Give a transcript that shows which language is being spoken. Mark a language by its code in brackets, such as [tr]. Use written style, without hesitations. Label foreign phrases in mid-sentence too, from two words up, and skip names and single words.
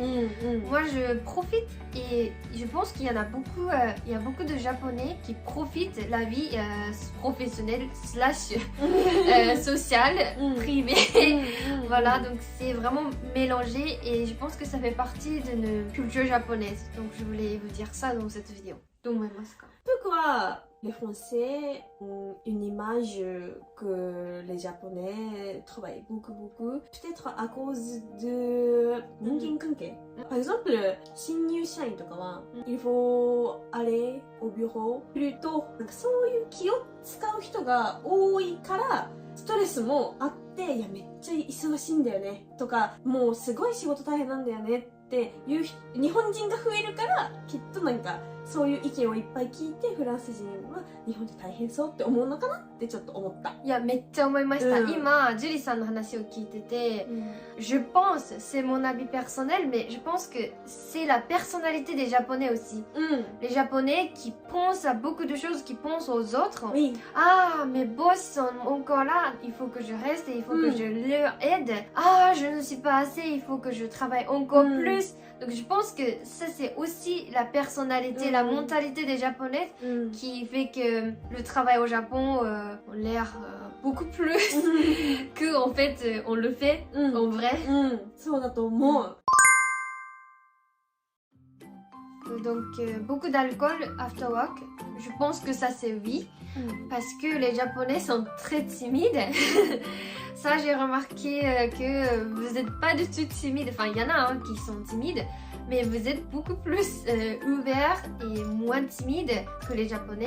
[fr] Moi je profite et je pense qu'il y en a beaucoup, il y a beaucoup de Japonais qui profitent de la vie professionnelle / sociale, privée. Voilà, donc c'est vraiment mélangé et je pense que ça fait partie de nos cultures japonaises. Donc je voulais vous dire ça dans cette vidéo. [ja] どう思いますか？ [fr] Pourquoi les Français ont une image que les Japonais travaillent beaucoup? Peut-être à cause de 人間関係。Par exemple, [ja] 新入社員とかは、 [fr] il faut aller au bureau plus tôt。 [ja] なんかそういう気を使う人が多いから、ストレスもあって、いやめっちゃ忙しいんだよねとか、もうすごい仕事大変なんだよねっていう日本人が増えるから、きっとなんかそういう意見をいっぱい聞いて、フランス人は日本で大変そうって思うのかなってちょっと思った。いや、めっちゃ思いました。うん今、ジュリさんの話を聞いてて、 [fr] je pense, c'est mon avis personnel, mais je pense que c'est la personnalité des Japonais aussi. [ja] うん。 [fr] Les Japonais qui pensent à beaucoup de choses, qui pensent aux autres. Oui. Ah, mes boss sont encore là, il faut que je reste et il faut que Mm. je leur aide. Ah, je ne suis pas assez, il faut que je travaille encore Mm. plus. Donc je pense que ça c'est aussi la personnalité, la mentalité des Japonais [ja] うん。 [fr] qui fait que le travail au Japon a l'air beaucoup plus que en fait on le fait [ja] うん。 [fr] en vrai. [ja] うん。そうだと思う。 [fr] Donc beaucoup d'alcool [en] after work, [fr] je pense que ça c'est oui. Parce que les Japonais sont très timides. Ça, j'ai remarqué que vous n'êtes pas du tout timide. Enfin, il y en a qui sont timides, mais vous êtes beaucoup plus ouverts et moins timides que les Japonais.